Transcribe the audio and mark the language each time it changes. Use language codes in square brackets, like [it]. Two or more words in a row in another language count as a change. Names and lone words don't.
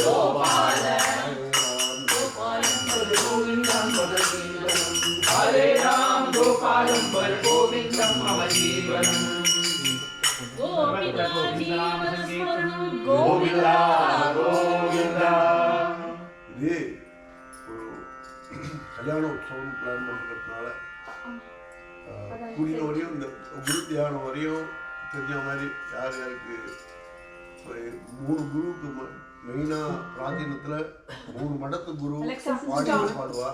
[sa] गोपाल गोविन्दं मम जीवनं हरे राम गोपालं भज गोविन्दं मम जीवनं गोपिका जीवनस्मरणं गोविन्दा गोविन्दा [ta] இது ஒரு கல்யாண உற்சவம் பிளான் பண்ணுறதுனால கூடிய வரையும் இந்த குரு தியானம் வரையும் தெரிஞ்ச மாதிரி யார் யாருக்கு ஒரு 3 குருவுக்கு மெயினாக பிராச்சீனத்தில் 3 மடத்து குரு பாடுவா.